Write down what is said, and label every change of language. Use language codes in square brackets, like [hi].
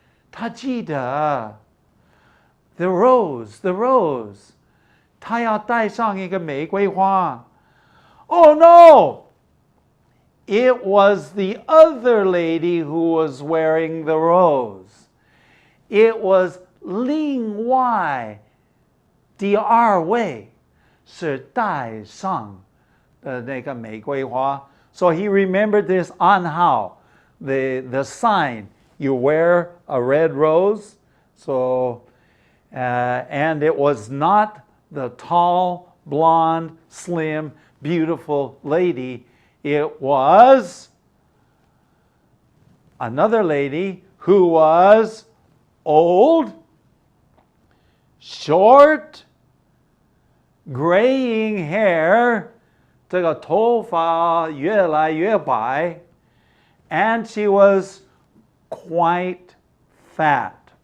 [zh] 他记得 [en] the rose. [zh] 他要带上一个玫瑰花. [en] Oh no! It was the other lady who was wearing the rose. It was [zh] 另外第二位是带上的那个玫瑰花. [en] So he remembered this on how the sign you wear a red rose. So and it was not the tall, blonde, slim, beautiful lady. It was another lady who was old, short, graying hair, [zh] 这个头发越来越白, [en] and she was quite fat.